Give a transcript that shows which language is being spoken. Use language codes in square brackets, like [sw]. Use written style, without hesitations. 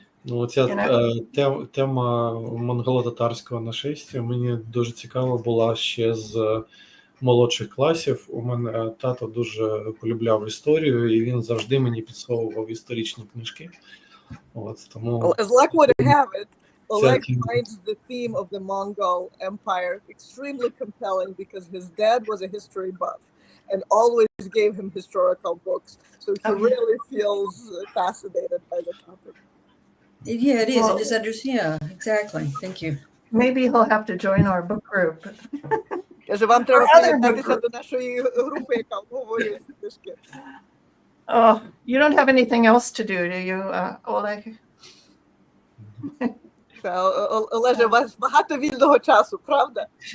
[uk] Оця тема монголо-татарського нашестя мені дуже цікава була ще з молодших класів. У мене тато дуже полюбляв історію, і він завжди мені підсовував історичні книжки. Тому... [en] As luck would have it, Oleg finds the theme of the Mongol Empire extremely compelling because his dad was a history buff and always gave him historical books. So he really feels fascinated by the topic. Yeah, it is. Exactly. Thank you. Maybe he'll have to join our book group. [uk] Каже, вам треба приєднатися до нашої групи, яка обговорює ці книжки. [en] Oh, you don't have anything else to do you, Oleg? [uk] Олеже, у вас багато вільного часу, правда?